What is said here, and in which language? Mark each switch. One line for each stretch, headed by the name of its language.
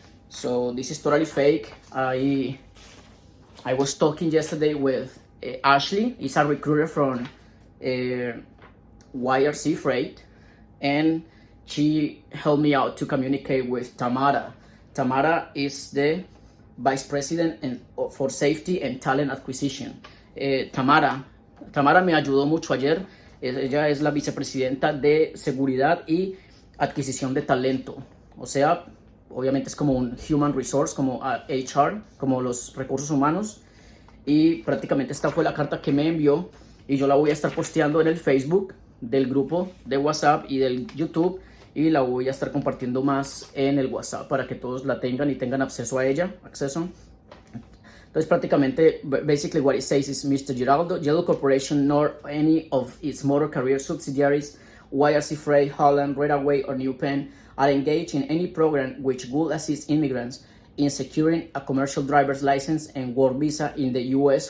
English: So this is totally fake. I was talking yesterday with Ashley. He's a recruiter from YRC Freight, and she helped me out to communicate with Tamara. Tamara is the Vice President for Safety and Talent Acquisition.
Spanish: Tamara me ayudó mucho ayer. Ella es la vicepresidenta de Seguridad y Adquisición de Talento. O sea, obviamente es como un Human Resource, como HR, como los recursos humanos. Y prácticamente esta fue la carta que me envió, y yo la voy a estar posteando en el Facebook del grupo de WhatsApp y del YouTube, y la voy a estar compartiendo más en el WhatsApp para que todos la tengan y tengan acceso a ella. Entonces prácticamente,
English: basically what it says is Mr. Giraldo, Yellow Corporation, nor any of its motor carrier subsidiaries, YRC Freight, Holland, Redaway, or New Pen, are engaged in any program which will assist immigrants in securing a commercial driver's license and work visa in the U.S.